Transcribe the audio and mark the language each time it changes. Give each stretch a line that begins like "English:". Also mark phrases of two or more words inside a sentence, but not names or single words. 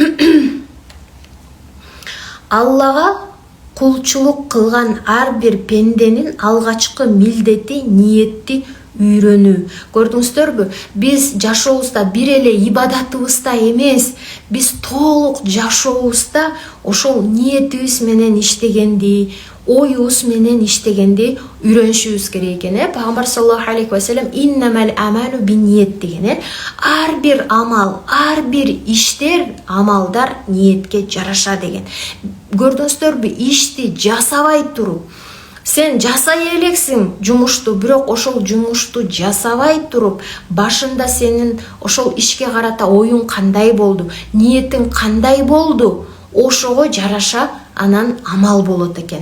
Kyrgyz: Аллага кулчулук кылган ар бир пенденин алгачкы милдети ниетти үйрөнүү. Көрдүңүздөрбү, биз жашообузда бир эле ибадатыбызда эмес, биз толук жашообузда ошол ниетибиз менен иштегенди, оюбуз менен иштегенди үйрөнүшүбүз керек экен. Пайгамбар
Arabic: صلى الله عليه وسلم إنما الأعمال بالنيات
Kyrgyz: деген. Ар бир амал, ар бир иштер, амалдар ниетке жараша деген. Көрдүңүздөрбү, ишти жасабай туруп сен жасай элексиң жумушту, бирок ошол жумушту жасабай туруп, башында сенин ошол ишке карата оюң кандай болду, ниетиң кандай болду, ошого жараша анан амал болот экен.